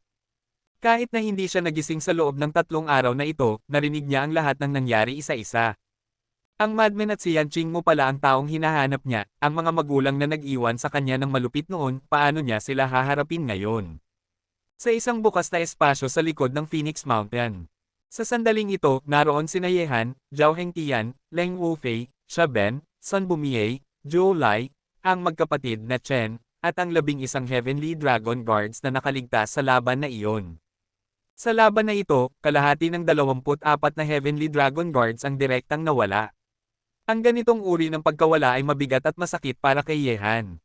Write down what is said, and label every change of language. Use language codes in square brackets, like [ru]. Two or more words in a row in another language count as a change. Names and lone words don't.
[tl] Kahit na hindi siya nagising sa loob ng 3 araw na ito, narinig niya ang lahat ng nangyari isa-isa. Ang madman at si Yanqing mo pala ang taong hinahanap niya, ang mga magulang na nag-iwan sa kanya ng malupit noon, paano niya sila haharapin ngayon? Sa isang bukas na espasyo sa likod ng Phoenix Mountain. Sa sandaling ito, naroon sina Yehan, Zhao Hengtian, Leng Wufei, Xia Ben, Sun Bumiye, Zhou Lai, ang magkapatid na Chen, at ang 11 Heavenly Dragon Guards na nakaligtas sa laban na iyon. Sa laban na ito, kalahati ng 24 na Heavenly Dragon Guards ang direktang nawala. Ang ganitong uri ng pagkawala ay mabigat at masakit para kay Yehan.